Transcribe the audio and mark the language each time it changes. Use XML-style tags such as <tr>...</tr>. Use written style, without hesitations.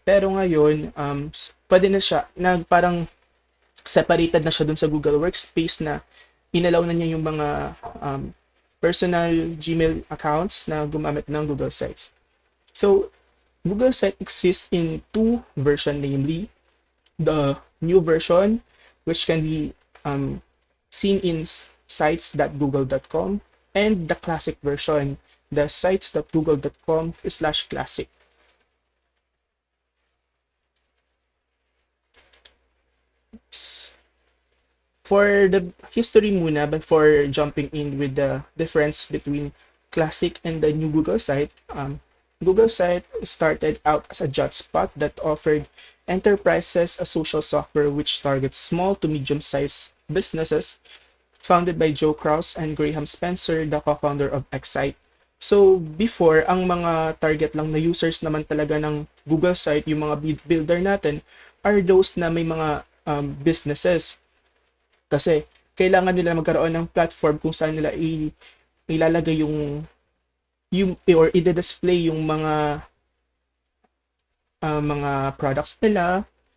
<tl>Pero ngayon, pwede na siya, parang separated na siya dun sa Google Workspace na inalaw na niya yung mga personal Gmail accounts na gumamit ng Google Sites.</tl> <en>So, Google Site exists in two versions, namely the new version, which can be seen in sites.google.com, and the classic version, the sites.google.com/classic. For the history muna, before jumping in with the difference between classic and the new Google site, Google site started out as a jot spot that offered enterprises a social software which targets small to medium-sized businesses, founded by Joe Kraus and Graham Spencer, the co-founder of Excite.</en> <tl>So, before, ang mga target lang na users naman talaga ng Google site, yung mga builder natin, are those na may mga businesses. Kasi, kailangan nila magkaroon ng platform kung saan nila ilalagay yung or i-display yung mga products nila.</tl>